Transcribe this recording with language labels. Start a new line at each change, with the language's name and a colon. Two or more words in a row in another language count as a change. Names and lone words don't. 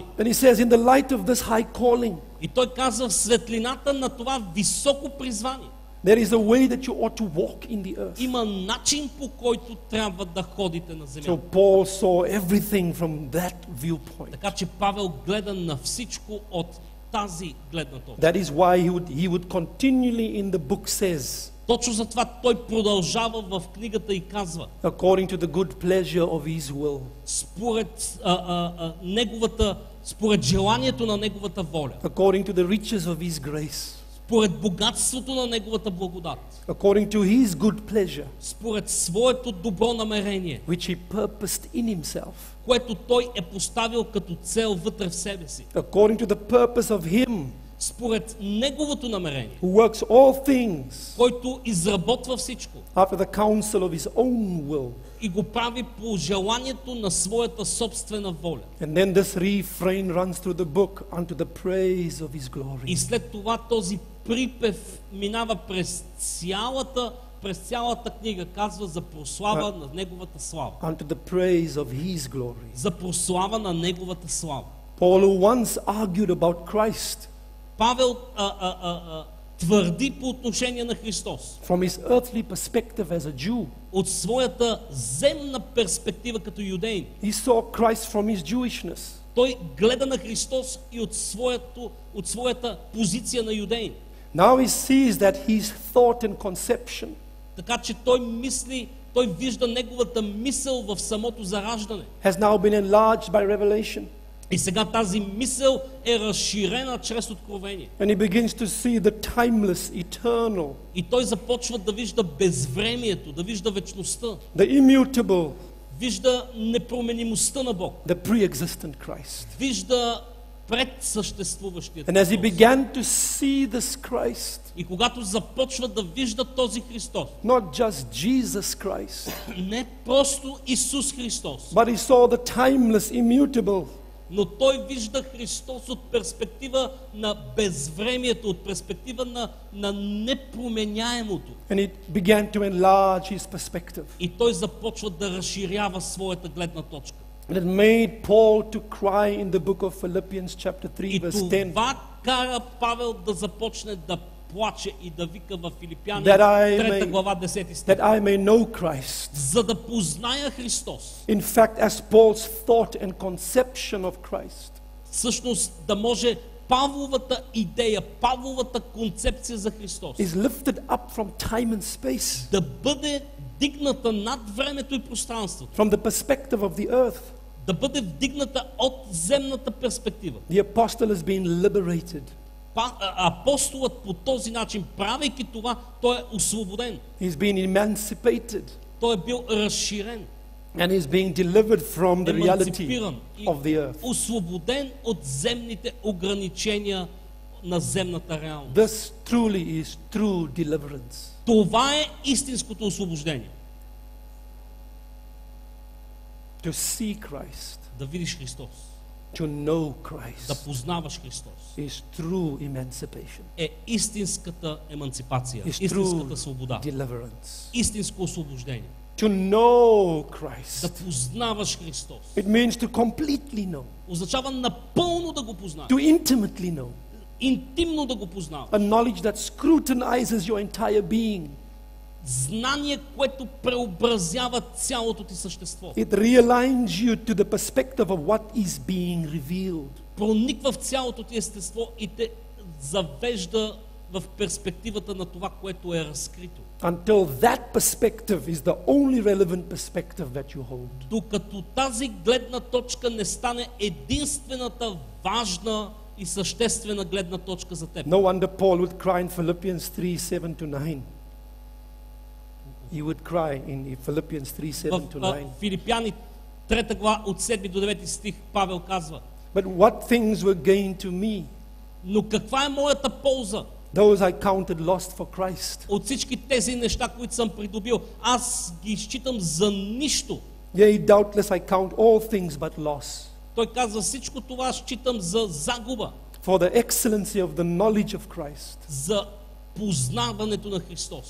English: And he says, in the light of this high calling,
Bulgarian: И той казва, в светлината на това високо призвание
English: there is a way that you ought to walk in the earth.
Bulgarian: има начин, по който трябва да ходите на
English: So
Bulgarian: земята.
English: Paul saw everything from that viewpoint.
Bulgarian: Така че Павел гледа на всичко от тази гледна точка.
English: That is why he would continually in the book says,
Bulgarian: Точно затова той продължава в книгата и казва,
English: according to the good pleasure of his will,
Bulgarian: според желанието на неговата воля,
English: according to the riches of his grace,
Bulgarian: според богатството на неговата благодат,
English: according to his good pleasure,
Bulgarian: според своето добро намерение,
English: which he purposed in himself,
Bulgarian: което той е поставил като цел вътре в себе си,
English: according to the purpose of him
Bulgarian: според Неговото намерение,
English: who works all things
Bulgarian: който изработва всичко
English: after the counsel of his own will.
Bulgarian: и го прави по желанието на своята собствена воля.
English: And then this refrain runs through the book unto the praise of his glory.
Bulgarian: И след това този припев минава през цялата книга, казва за прослава на Неговата слава.
English: Unto the praise of his glory.
Bulgarian: За прослава на Неговата слава.
English: Paul, who once argued about Christ
Bulgarian: Павел твърди по отношение на Христос.
English: from his earthly perspective as a Jew,
Bulgarian: От своята земна перспектива като юдеин.
English: he saw Christ from his Jewishness.
Bulgarian: Той гледа на Христос и от своята позиция на юдеин.
English: Now he sees that his thought and conception
Bulgarian: Така че той вижда неговата мисъл в самото зараждане.
English: has now been enlarged by revelation.
Bulgarian: И сега тази мисъл е разширена чрез откровение.
English: And he begins to see the timeless, eternal,
Bulgarian: И той започва да вижда безвремието, да вижда вечността,
English: the immutable,
Bulgarian: вижда непроменимостта на Бог,
English: the pre-existent Christ.
Bulgarian: вижда предсъществуващият
English: And as he
Bulgarian: Христос.
English: began to see this Christ,
Bulgarian: И когато започва да вижда този Христос,
English: not just Jesus Christ,
Bulgarian: не просто Исус Христос,
English: but he saw the timeless, immutable,
Bulgarian: но той вижда Христос от перспектива на безвремието, от перспектива на непроменяемото.
English: and he began to enlarge his perspective.
Bulgarian: И той започва да разширява своята гледна точка.
English: And it made Paul to cry in the book of Philippians chapter 3
Bulgarian: И
English: verse 10,
Bulgarian: това кара Павел да започне да плаче и да вика в Филипяни
English: That I
Bulgarian: 3
English: may-
Bulgarian: глава 10 стих.
English: that I may know Christ.
Bulgarian: За да позная Христос.
English: In fact, as Paul's thought and conception of Christ
Bulgarian: Всъщност да може Павловата идея, Павловата концепция за Христос
English: is lifted up from time and space,
Bulgarian: да бъде дигната над времето и пространството,
English: from the perspective of the earth.
Bulgarian: да бъде вдигната от земната перспектива.
English: The apostle has been liberated.
Bulgarian: Апостолът по този начин, правейки това, той е освободен.
English: He's been emancipated.
Bulgarian: Той е бил разширен,
English: And is being delivered from the reality
Bulgarian: еманципиран и
English: of the earth.
Bulgarian: освободен от земните ограничения на земната реалност.
English: This truly is true deliverance.
Bulgarian: Това е истинското освобождение.
English: To see Christ,
Bulgarian: Да видиш Христос,
English: to know
Bulgarian: да
English: Christ,
Bulgarian: познаваш Христос,
English: is true emancipation,
Bulgarian: е истинската еманципация,
English: is
Bulgarian: истинската
English: true
Bulgarian: свобода,
English: deliverance.
Bulgarian: истинско освобождение.
English: To know
Bulgarian: Да
English: Christ,
Bulgarian: познаваш Христос
English: it means to completely know,
Bulgarian: означава напълно да го познаваш,
English: to intimately know,
Bulgarian: интимно да го познаваш.
English: a knowledge that scrutinizes your entire being.
Bulgarian: Знание, което преобразява цялото ти същество.
English: It realigns you to the perspective of what is being revealed.
Bulgarian: Прониква в цялото ти естество и те завежда в перспективата на това, което е разкрито.
English: Until that perspective is the only relevant perspective that you hold.
Bulgarian: Докато тази гледна точка не стане единствената важна и съществена гледна точка за теб.
English: No wonder Paul would cry in Philippians 3:7-9. He would cry in Philippians 3:7-9.
Bulgarian: В Филипяни 3 глава от 7 до 9 стих Павел казва:
English: But what things were gained to me,
Bulgarian: но каква е моята полза
English: those I counted lost for Christ.
Bulgarian: от всички тези неща, които съм придобил? Аз ги считам за нищо.
English: Yea, doubtless I count all things but loss,
Bulgarian: Той казва: всичко това считам за загуба,
English: for the excellency of the knowledge of Christ.
Bulgarian: за познаването на Христос.